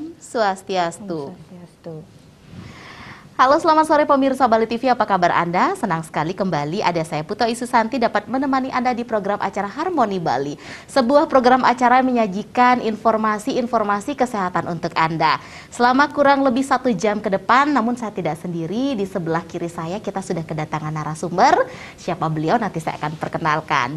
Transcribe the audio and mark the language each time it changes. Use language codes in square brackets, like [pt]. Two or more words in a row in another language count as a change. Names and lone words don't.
[ban] Swastiastu. Swastiastu. [id] Halo, selamat sore pemirsa Bali TV, apa kabar Anda? Senang sekali kembali ada saya Puto Isusanti dapat menemani Anda di program acara Harmoni Bali. Sebuah program acara yang menyajikan informasi-informasi kesehatan untuk Anda. Selama kurang lebih 1 jam ke depan, namun saya tidak sendiri. Di sebelah kiri saya kita sudah kedatangan narasumber. Siapa beliau nanti saya akan perkenalkan.